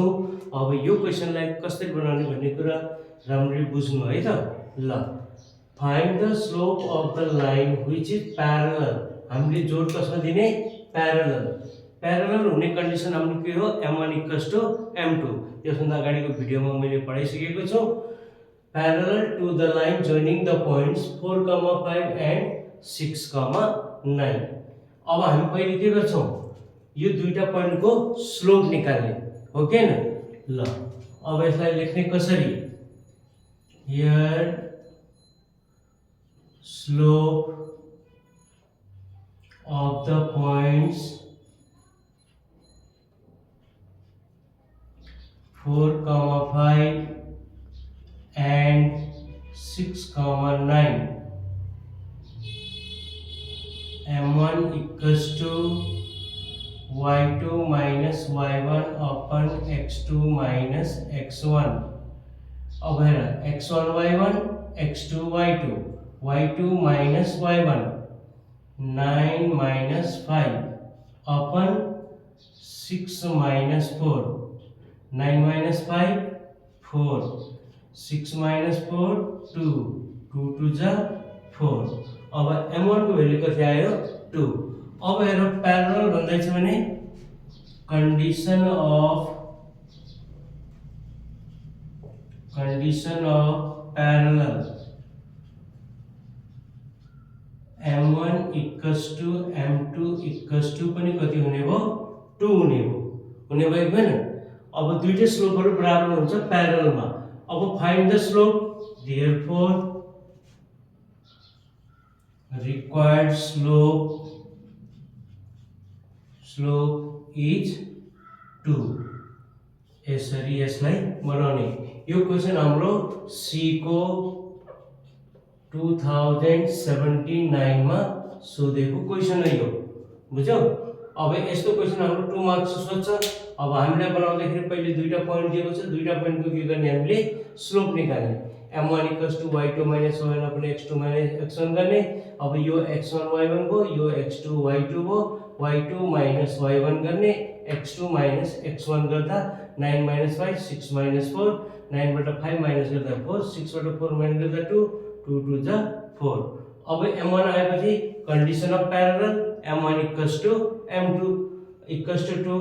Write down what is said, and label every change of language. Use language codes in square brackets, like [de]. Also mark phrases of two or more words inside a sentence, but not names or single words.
[ne] अब यो क्वेसनलाई कसरी बनाउने भन्ने कुरा राम्ररी बुझ्नु है त। [en] ल, find the slope of the line which is parallel. [ne] हामीले जोड कसमा दिने? प्यारलल। प्यारलल हुने कन्डिसन हाम्रो के हो? [en] m1 = m2। [ne] यसभन्दा अगाडिको भिडियोमा मैले पढाइसकेको छु। [en] Parallel to the line joining the points 4, 5 and 6, 9। [ne] अब हामी पहिले के गर्छौं? यो दुईटा पोइन्टको स्लोप निकाल्ने हो के न? ल, अब यसलाई लेख्ने कसरी? [en] Here slope of the points 4, 5 and 6, 9, m1 = y2 minus y1 upon x2 minus x1। [ne] अब हेर, [en] x1 y1, x2 y2, y2 minus y1 9 minus 5 upon 6 minus 4, 9 minus 5 4, 6 minus 4 2, 2 2 जा 4। [ne] अब m1 को भ्यालु कति आयो? 2। अब हेर, प्यारलल भन्दै छ भने [en] condition of parallel [ne] m1 = m2 पनि कति हुने भयो? 2 हुने भयो हैन? अब दुईटै स्लोपहरु बराबर हुन्छ प्यारललमा। [en] अब find the slope, therefore required slope is 2। [ne] यसरी यसलाई बनाउने। यो क्वेशन हाम्रो सी को 2079 मा सोधेको क्वेशन है यो, बुझ्यौ? अब यस्तो क्वेशन हाम्रो 2 मार्क्स सोध्छ। अब हामीले बनाउँदाखेरि पहिले दुईटा पोइन्ट दिएको छ, दुईटा पोइन्टको के गर्ने? हामीले स्लोप निकाल्ने। [en] m1 = y2 minus y1 upon x2 minus x1 [ne] गर्ने। अब यो x1 y1 भयो, यो x2 y2 भयो, y2 minus y1 गर्ने, x2 minus x1 गर्दा 9 minus 5 6 minus 4, 9 बाट 5 minus गर्दा 4, 6 बाट 4 minus गर्दा 2, 2 2 जा 4। अब m1 आएपछि [en] condition of parallel [ne] m1 = m2 = 2।